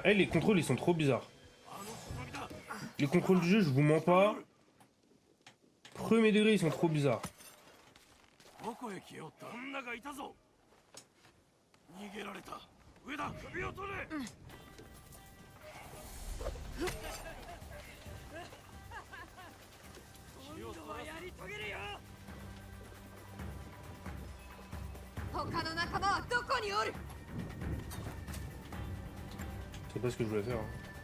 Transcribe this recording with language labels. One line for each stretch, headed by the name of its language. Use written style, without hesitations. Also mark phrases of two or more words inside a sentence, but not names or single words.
French: Eh, les contrôles, ils sont trop bizarres. Les contrôles du jeu, je vous mens pas. Premier degré, ils sont trop bizarres.
Japanese: どこへ消えおった女がいたぞ逃げられた上田首を取れ今度はやり遂げるよ他の仲間はどこにおる
French: C'est pas ce que je voulais faire. Hein.